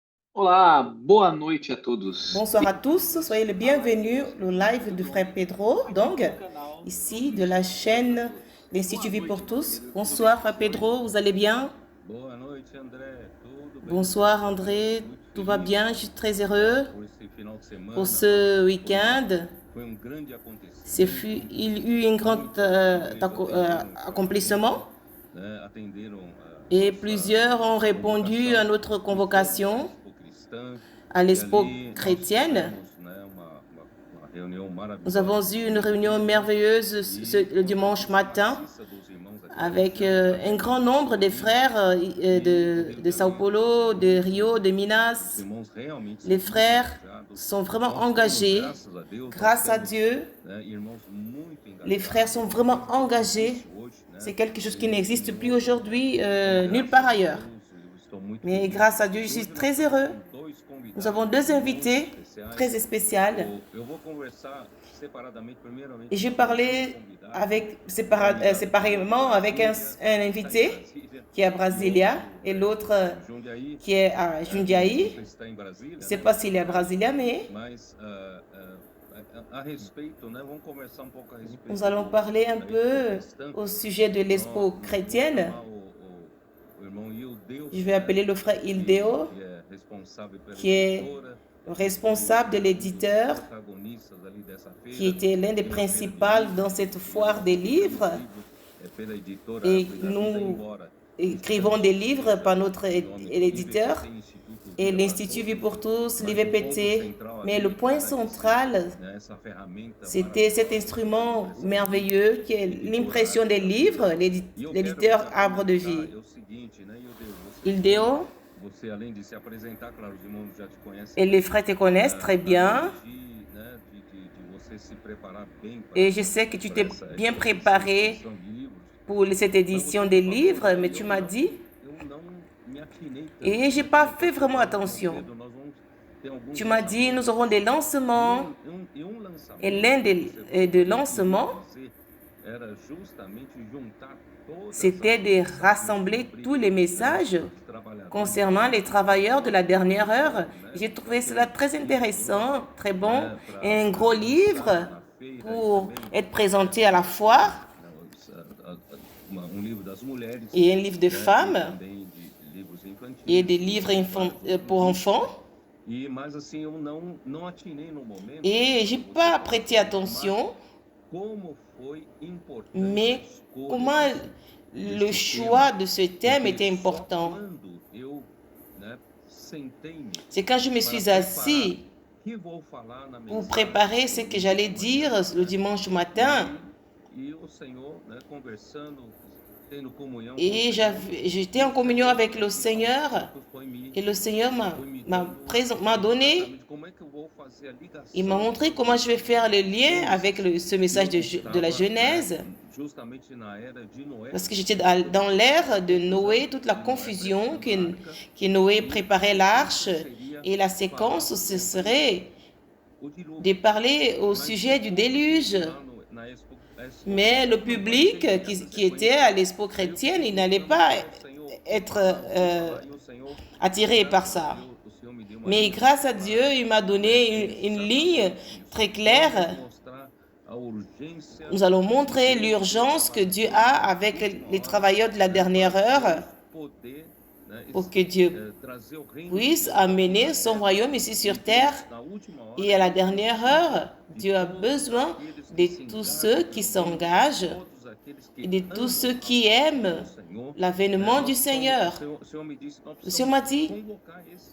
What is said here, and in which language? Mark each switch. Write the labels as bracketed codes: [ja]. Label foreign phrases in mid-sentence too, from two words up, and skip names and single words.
[pt] Olá, boa noite a todos. [fr] Bonsoir à tous, soyez les bienvenus au live du frère Pedro, donc ici de la chaîne l'Institut Vie pour tous. Bonsoir frère Pedro, vous allez bien? [pt] Boa noite, André. Tudo bem? [fr] Bonsoir [pt] Estou André, muito [fr] tout va [pt] feliz [fr] bien, je suis très heureux [pt] por esse final de [fr] pour [pt] semana. [fr] ce week-end. [pt] Foi grande acontecimento. [fr] Il y eut un grand accomplissement [pt] Atenderam a [fr] et [pt] nossa [fr] plusieurs ont répondu à [pt] convocação [fr] notre convocation [pt] Expo Cristã [fr] à [pt] e [fr] l'Expo [pt] ali nós [fr] chrétienne. [pt] tivemos uma reunião [fr] Nous avons [pt] maravilhosa eu [fr] une réunion merveilleuse le dimanche matin [pt] presença dos irmãos aqui da [fr] avec [pt] região, [fr] un grand nombre de frères de Sao Paulo, de Rio, de [pt] os Minas. irmãos realmente [fr] Les [pt] são muito [fr] frères [pt] engajados. [fr] sont vraiment [pt] Nós temos, [fr] engagés. [pt] graças a Deus, nós [fr] Grâce à [pt] temos, [fr] Dieu, [pt] irmãos muito [fr] les frères [pt] engajados. [fr] sont vraiment engagés. [pt] Hoje, [fr] C'est quelque chose qui n'existe plus [pt] e [fr] aujourd'hui nulle [pt] graças [fr] part [pt] a [fr] ailleurs. [pt] Deus, eu estou muito [fr] Mais [pt] feliz. [fr] grâce à Dieu, je suis [pt] Hoje nós [fr] très [pt] estamos [fr] heureux. [pt] com dois [fr] Nous avons [pt] convidados [fr] deux [pt] muito [fr] invités [pt] especiais. [fr] très spéciaux. [pt] Eu vou conversar separadamente, primeiramente, [fr] Et je [pt] com [fr] parlais [pt] convidados. [fr] avec, séparément avec un invité qui est à Brasilia et l'autre [pt] Jundiaí, [fr] qui est à Jundiaí. [pt] você está em Brasília, [fr] Je ne sais pas s'il est à Brasilia, mais [pt] mas a respeito, vamos conversar pouco a respeito. [fr] nous allons parler un [pt] da [fr] peu [pt] Expo Cristã. [fr] au sujet de l'expo chrétienne. [pt] O irmão Ildeu, [fr] Je vais appeler le frère Ildeo, [pt] que é responsável pela [fr] qui est [pt] editora, [fr] responsable de l'éditeur, [pt] protagonistas ali dessa feira, [fr] qui était l'un des principaux dans cette foire des livres. [pt] pela editora [fr] Et [pt] Cuidar Vida, [fr] nous [pt] embora [fr] écrivons des livres par notre [pt] nome do [fr] éditeur [pt] IVPT, Instituto [fr] et [pt] Vida [fr] l'Institut Vie pour tous, [pt] Mas o [fr] l'IVPT. [pt] ponto central [fr] Mais [pt] ali [fr] le point [pt] era [fr] central, [pt] essa ferramenta [fr] c'était cet instrument merveilleux qui est l'impression des livres, l'éditeur Arbre de Vie. [pt] é o seguinte, Ildeo você além de se apresentar, claro, os irmãos já te conhecem, [fr] et les frères te connaissent très bien. [pt] de você se preparar bem para [fr] Et je sais que tu t'es bien préparé pour cette édition des livres, mais tu m'as dit, [pt] eu não me atinei tanto. [fr] et je n'ai pas fait vraiment attention. [pt] Nós vamos ter alguns [fr] Tu m'as dit, nous aurons des lancements. [pt] lançamento [fr] Et l'un des lancements, [pt] era justamente juntar todas [fr] c'était de rassembler tous les messages concernant les travailleurs de la dernière heure. J'ai trouvé cela très intéressant, très bon. Et un gros livre pour être présenté à la foire [pt] livro das mulheres [fr] et un livre de femmes [pt] também de livros infantis. [fr] et des livres pour enfants. [pt] Mas assim eu não atinei no momento [fr] Et j'ai pas prêté attention, [pt] como foi importante [fr] mais [pt] a escolha [fr] comment le choix de ce thème était important. [pt] quando eu sentei-me [fr] C'est quand je me suis assis [pt] que vou falar na [fr] pour [pt] mensagem [fr] préparer ce que j'allais dire le dimanche matin. [pt] e o Senhor conversando, tendo comunhão [fr] Et j'étais en communion avec le Seigneur. [pt] foi me [fr] Et le Seigneur m'a donné, [pt] como é que eu vou fazer a ligação [fr] il m'a montré comment je vais faire le lien avec ce message de la Genèse. [pt] justamente na era de Noé. [fr] Parce que j'étais dans l'ère de Noé, toute la confusion que Noé préparait l'arche. Et la séquence, ce serait [pt] O dilúvio [fr] de parler au sujet du déluge. [pt] na Expo [fr] Mais le public qui était à l'expo chrétienne, il n'allait pas être [pt] e o Senhor [fr] attiré par ça. [pt] o Senhor me deu uma [fr] Mais grâce à Dieu, il m'a donné une ligne très claire. [pt] mostrar a urgência [fr] Nous allons montrer l'urgence que Dieu a avec les travailleurs de la dernière heure [pt] poder [fr] pour que Dieu [pt] trazer o reino [fr] puisse amener son royaume ici sur terre. [pt] na última hora. [fr] Et à la dernière heure, Dieu a besoin de tous ceux qui s'engagent [pt] Todos aqueles que [fr] et de tous ceux qui aiment [pt] Senhor, [fr] l'avènement du Seigneur. [pt] o Senhor me disse, nós [fr] Le Seigneur m'a dit, [pt] convocar esses